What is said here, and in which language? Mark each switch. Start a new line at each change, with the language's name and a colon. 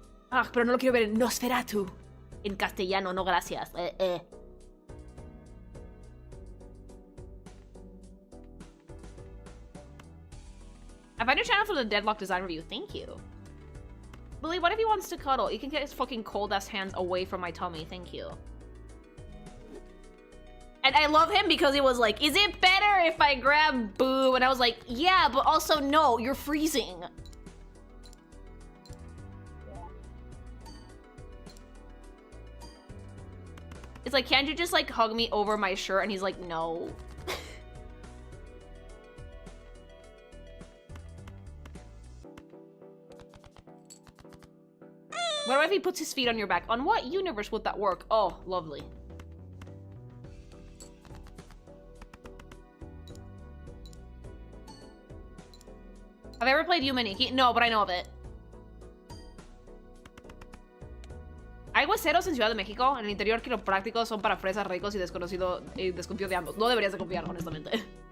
Spanish: Ah, pero no lo quiero ver en Nosferatu. En castellano, no gracias.
English: I found your channel for the Deadlock design review. Thank you. Lily, what if he wants to cuddle? You can get his fucking cold-ass hands away from my tummy. Thank you. And I love him because he was like, is it better if I grab boob? And I was like, yeah, but also no, you're freezing. It's like, can't you just like hug me over my shirt? And he's like, no. What if he puts his feet on your back? On what universe would that work? Oh, lovely. Have I ever played Yumeniki? No, but I know of it.
Spanish: Hay hueseros en Ciudad de México. En el interior quiroprácticos son para fresas, ricos y desconocido y desconfío de ambos. No deberías de confiar, honestamente.